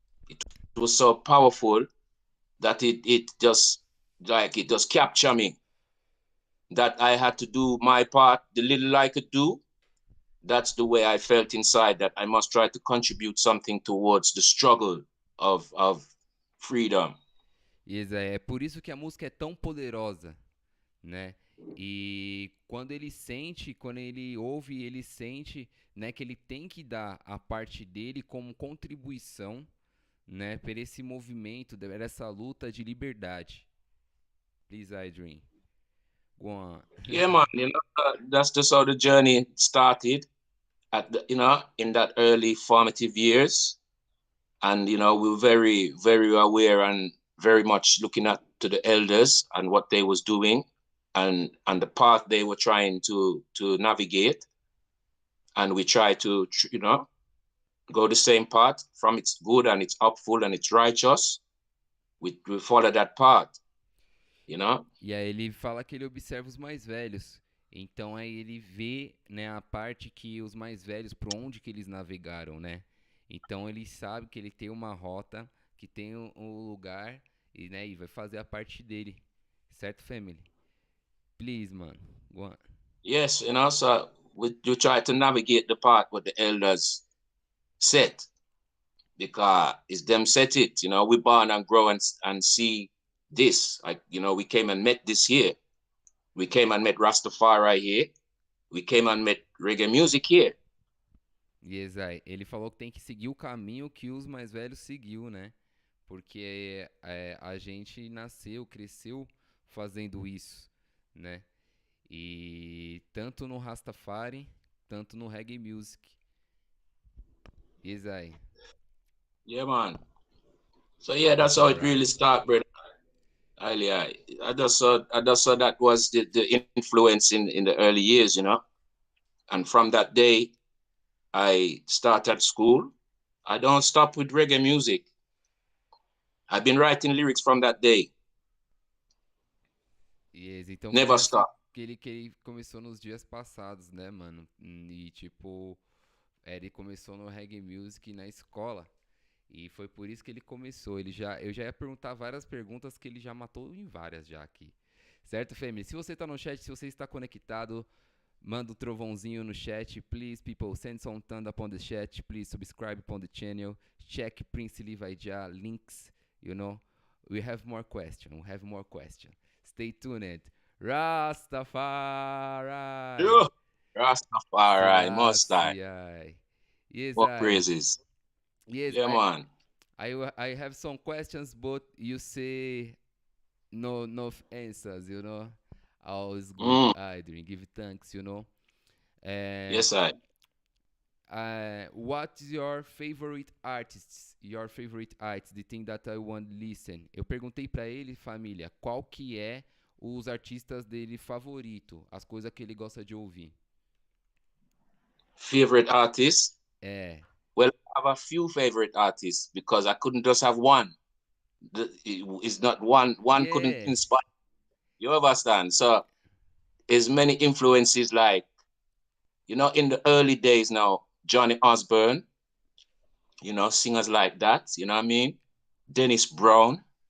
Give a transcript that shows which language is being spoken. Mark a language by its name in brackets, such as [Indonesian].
[English] It was so powerful that it just captured me. That I had to do my part, the little I could do. That's the way I felt inside, that I must try to contribute something towards the struggle of freedom. [Portuguese] Yes, é por isso que a música é tão poderosa, né? E quando ele ouve, ele sente, né, que ele tem que dar a parte dele como contribuição, né, para esse movimento, essa luta de liberdade. [English] Please, Adrian. Go on. Yeah, man. That's just how the journey started in that early formative years. And, we were very, very aware and very much looking at to the elders and what they was doing and the path they were trying to navigate. And we try to, go the same path from it's good and it's upful and it's righteous. We follow that path, [Portuguese] E aí ele fala que ele observa os mais velhos. Então aí ele vê, né, a parte que os mais velhos, por onde que eles navegaram, né? Então ele sabe que ele tem uma rota, que tem um lugar e, né, e vai fazer a parte dele. Certo, [English] family? Please, man. Go on. Yes, so you try to navigate the path what the elders set, because it's them set it. We born and grow and see this. Like, we came and met this here. We came and met Rastafari here. We came and met reggae music here. [Portuguese] Yes, ele falou que tem que seguir o caminho que os mais velhos seguiu, né? Porque a gente nasceu, cresceu fazendo isso, né? E tanto no Rastafari, tanto no reggae music. Yes, [English] Yeah, man. So yeah, that's how it Alright. really started, brother. I just saw that was the influence in the early years, And from that day, I started school. I don't stop with reggae music. I've been writing lyrics from that day. [Portuguese] Yes, então [English] Never [Portuguese] foi assim [English] stop. [Portuguese] que ele começou nos dias passados, né, mano? E tipo, ele começou no reggae music na escola. E foi por isso que ele começou. Eu já ia perguntar várias perguntas que ele já matou em várias já aqui. Certo, family? Se você tá no chat, se você está conectado, manda um trovãozinho no chat. [English] Please, people, send some thunder upon the chat. Please subscribe upon the channel. Check Prince Liv I Jah links. We have more question. Stay tuned. Rastafari. Yeah. Rastafari, most I. Selassie. Yes, What praises. Yes, Yeah, man. I have some questions, but you say no answers, Always good, Adrian. Give thanks, Yes, I. What's your favorite artist? The thing that I want to listen. [Portuguese] Eu perguntei pra ele, família, qual que é os artistas dele favorito, as coisas que ele gosta de ouvir. [English] Favorite artist? [Portuguese] É. [English] Well, I have a few favorite artists because I couldn't just have one. It's not one. One couldn't Yeah. inspire. You understand? So, as many influences like, in the early days now, Johnny Osborne, singers like that, you know what I mean? Dennis Brown.